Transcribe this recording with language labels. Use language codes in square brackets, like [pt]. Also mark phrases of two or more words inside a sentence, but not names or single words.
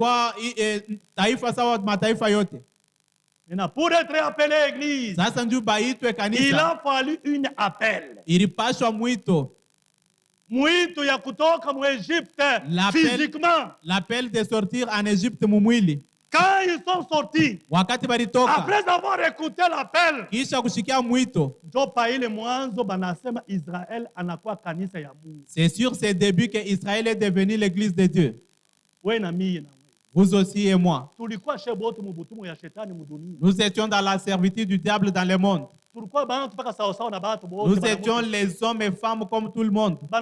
[fr] Maintenant, pour être appelé église, il a fallu un appel. [sw] Mwito ya kutoka mu Égypte physiquement. [fr] L'appel de sortir en Égypte mumwili. Quand ils sont sortis, [sw] wakati balitoka, [fr] après avoir écouté l'appel, [sw] kisha kushikia mwito, [fr] c'est sur ses débuts que Israël est devenu l'église de Dieu. Vous aussi et moi. Nous étions dans la servitude du diable dans le monde. Nous étions les hommes et femmes comme tout le monde.